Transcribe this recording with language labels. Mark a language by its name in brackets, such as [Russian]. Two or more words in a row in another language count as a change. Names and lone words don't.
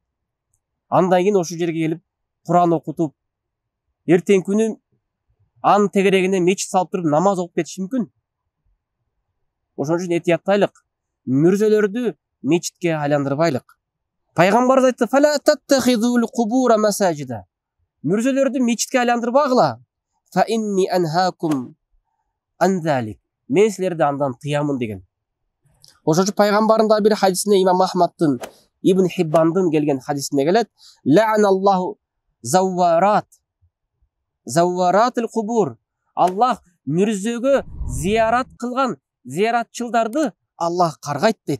[Kyrgyz] Андан кийин ошол жерге келип Куран окутуп, эртең күнү анын тегерегине мечит салып туруп намаз окуп кетиши мүмкүн. Ошон үчүн этияттайлык, мүрзөлөрдү мечитке айландырбайлык. Пайгамбар айтты: [Arabic] "فلا تتخذوا القبور مساجد." [Kyrgyz] Мүрзөлөрдү мечитке айландырбагыла. [Arabic] فإني أنهاكم عن ذلك. [Kyrgyz] Мен силерди андан тыямын деген. Ошон үчүн пайгамбардын да бир хадисине, имам Ахмаддын, Ибн Хиббандын келген хадисине келет: [Arabic] "لعن الله زوارات القبور." [Kyrgyz] Аллах мүрзөгө зиярат кылган зияратчылдарды Аллах каргайт дейт.